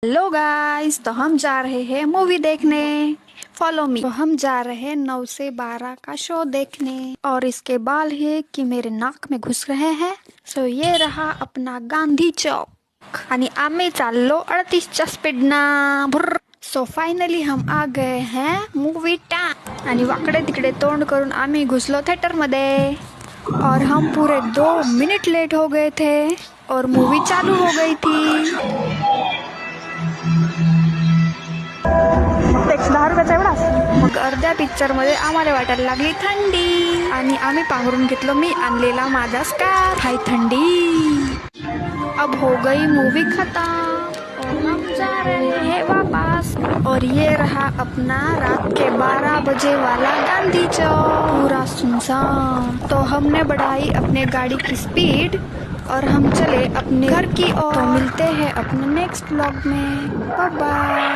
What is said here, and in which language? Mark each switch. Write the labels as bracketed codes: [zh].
[hi] Hello guys, तो हम जा रहे हैं मूवी देखने। Follow मी। तो हम जा रहे हैं 9 से 12 का शो देखने। और इसके बाल है कि मेरे नाक में घुस रहे हैं। सो ये रहा अपना गांधी चौक [mr] आणि आम्ही चाललो 38च्या स्पीडना। [hi] सो फायनली हम आ गए हैं मूवी टाइम। [mr] आणि वाकडे तिकडे तोंड करून आम्ही घुसलो थिएटर मध्ये। [hi] और हम पूरे 2 मिनट लेट हो गए थे और मूवी चालू हो गई थी। [mr] टॅक्स 10 रुपयाचा एवढा। मग अर्ध्या पिक्चर मध्ये आम्हाला वाटायला लागली थंडी आणि आम्ही पांघरून घेतलो मी आणलेला माझा स्कार्फ। हाय थंडी। [hi] अब हो गई मूवी खत्म और हम जा रहे हैं वापस। और ये रहा अपना रात के 12 बजे वाला गांधी चौक, पूरा सुनसान। तो हमने बढ़ाई अपने गाड़ी की स्पीड और हम चले अपने घर की ओर। तो मिलते हैं अपने नेक्स्ट व्लॉग में। Bye bye.